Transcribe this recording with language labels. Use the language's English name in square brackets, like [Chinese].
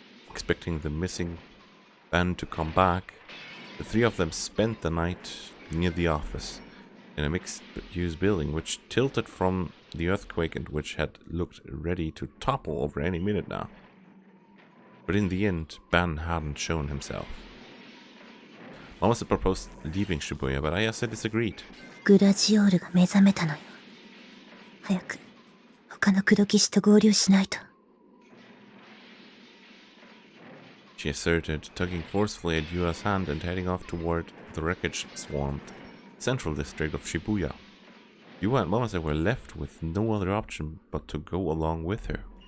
[English] Expecting the missing band to come back, the three of them spent the night near the office, in a mixed-use building which tilted from the earthquake and which had looked ready to topple over any minute now. But in the end, Ban hadn't shown himself. Momase proposed leaving Shibuya, but Ayase disagreed. [Japanese] グラジオールが目覚めたのよ。早く他の黒騎士と合流しないと。 [English] She asserted, tugging forcefully at Yua's hand and heading off toward the wreckage-swamped central district of Shibuya. Yua and Momase were left with no other option but to go along with her.